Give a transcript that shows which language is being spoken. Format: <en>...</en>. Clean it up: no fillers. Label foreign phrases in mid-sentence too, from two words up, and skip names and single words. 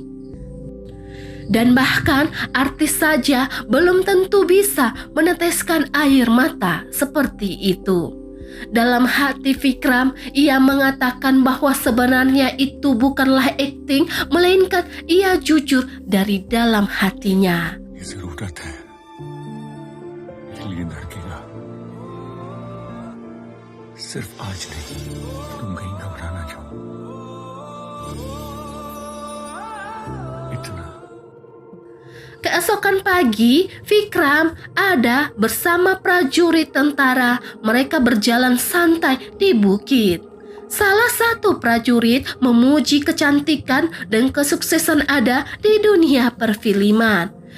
<id>Dan bahkan artis saja belum tentu bisa meneteskan air mata seperti itu. Dalam hati Vikram, ia mengatakan bahwa sebenarnya itu bukanlah akting, melainkan ia jujur dari dalam hatinya.</id> <hi>ये जरूरत है इसलिए धड़केगा सिर्फ आज नहीं तुम कहीं घबराना क्यों इतना</hi> <id>Keesokan pagi, Vikram, Ada bersama prajurit tentara. Mereka berjalan santai di bukit. Salah satu prajurit memuji kecantikan dan kesuksesan Ada di dunia perfilman.</id>